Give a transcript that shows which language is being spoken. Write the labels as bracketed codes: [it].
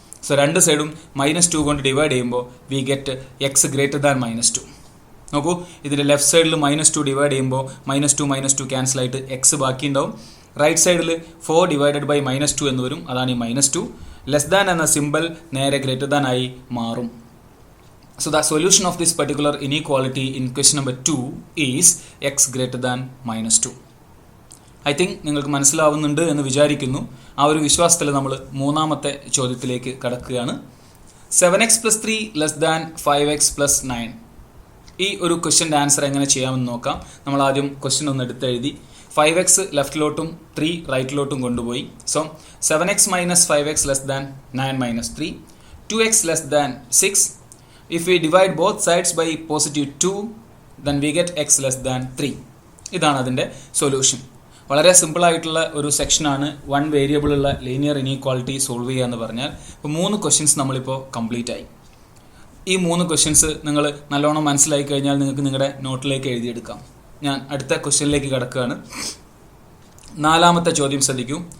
[ml] So രണ്ട് സൈഡും -2 കൊണ്ട് ഡിവൈഡ് ചെയ്യുമ്പോൾ [en] we get [ml] x > -2. നോക്കൂ, ഇതിൻ്റെ ലെഫ്റ്റ് സൈഡിൽ -2 ഡിവൈഡ് ചെയ്യുമ്പോൾ -2 ക്യാൻസൽ ആയിട്ട് എക്സ് ബാക്കി ഉണ്ടാവും. റൈറ്റ് സൈഡിൽ 4 ഡിവൈഡഡ് ബൈ -2 എന്ന് വരും. അതാണ് ഈ -2. ലെസ് ദാൻ എന്ന സിമ്പിൾ നേരെ ഗ്രേറ്റർ ദാൻ ആയി മാറും. [en] So the solution of this particular inequality in question number 2 is x greater than -2. I think [ml] നിങ്ങൾക്ക് മനസ്സിലാവുന്നുണ്ട് എന്ന് വിചാരിക്കുന്നു. ആ ഒരു വിശ്വാസത്തിൽ നമ്മൾ മൂന്നാമത്തെ ചോദ്യത്തിലേക്ക് കടക്കുകയാണ്. 7x + 3 less than 5x + 9. ഈ ഒരു ക്വസ്റ്റ്യൻ്റെ ആൻസർ എങ്ങനെ ചെയ്യാമെന്ന് നോക്കാം. നമ്മൾ ആദ്യം ക്വസ്റ്റ്യൻ ഒന്ന് എടുത്തെഴുതി 5x ലെഫ്റ്റിലോട്ടും 3 റൈറ്റിലോട്ടും കൊണ്ടുപോയി. So 7x - 5x less than 9 - 3, 2x less than 6. [en] If we divide both sides by +2, then we get x less than 3. [ml] ഇതാണ് അതിൻ്റെ സൊല്യൂഷൻ. വളരെ സിമ്പിളായിട്ടുള്ള ഒരു സെക്ഷനാണ് 1 വേരിയബിളുള്ള ലീനിയർ ഇനീക്വാളിറ്റി സോൾവ് ചെയ്യുക എന്ന് പറഞ്ഞാൽ. ഇപ്പോൾ 3 ക്വസ്റ്റ്യൻസ് നമ്മളിപ്പോൾ കംപ്ലീറ്റ് ആയി. ഈ 3 ക്വസ്റ്റ്യൻസ് നിങ്ങൾ നല്ലോണം മനസ്സിലാക്കി കഴിഞ്ഞാൽ നിങ്ങൾക്ക് നിങ്ങളുടെ നോട്ടിലേക്ക് എഴുതിയെടുക്കാം. ഞാൻ അടുത്ത ക്വസ്റ്റ്യനിലേക്ക് കിടക്കുകയാണ്. 4ാമത്തെ ചോദ്യം ശ്രദ്ധിക്കൂ.